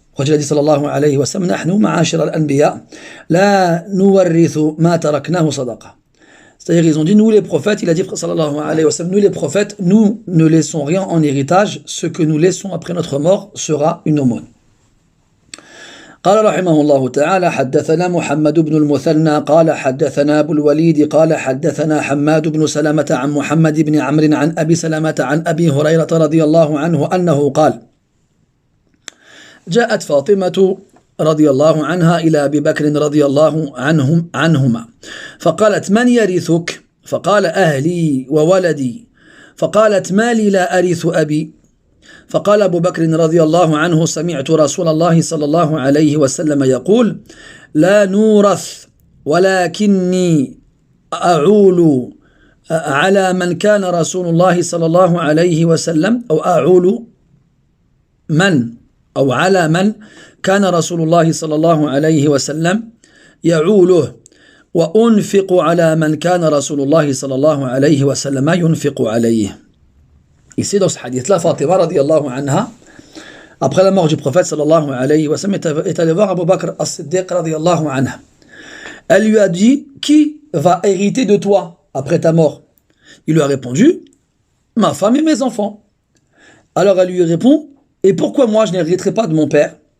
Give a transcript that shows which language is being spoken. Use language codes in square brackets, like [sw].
[fr] Il a dit sallallahu alayhi wa sallam, [ar] nahnu ma'ashir al-anbiya la nuwarrithu ma taraknahu sadaqa. [fr] C'est-à-dire, ils ont dit, nous les prophètes, il a dit sallallahu alayhi wa sallam, nous les prophètes, nous ne laissons rien en héritage, ce que nous laissons après notre mort sera une aumône. [ar] قال رحمه الله تعالى حدثنا محمد بن المثنى قال حدثنا أبو الوليد قال حدثنا حماد بن سلمة عن محمد بن عمرو عن أبي سلمة عن أبي هريرة رضي الله عنه أنه قال جاءت فاطمة رضي الله عنها إلى أبي بكر رضي الله عنهما فقالت من يرثك؟ فقال أهلي وولدي. فقالت ما لي لا أرث أبي؟ فقال أبو بكر رضي الله عنه سمعت رسول الله صلى الله عليه وسلم يقول لا نورث ولكني أعول على من كان رسول الله صلى الله عليه وسلم أو أعول من أو على من كان رسول الله صلى الله عليه وسلم يعوله وأنفق على من كان رسول الله صلى الله عليه وسلم ينفق عليه. [fr] Ici dans ce hadith-là, Fatima radiallahu anha, après la mort du prophète sallallahu alayhi wa sallam, est allée voir Abu Bakr as-Siddiq radiallahu anha. Elle lui a dit, qui va hériter de toi après ta mort? Il lui a répondu, ma femme et mes enfants. Alors elle lui répond, et pourquoi moi je n'hériterai pas de mon père?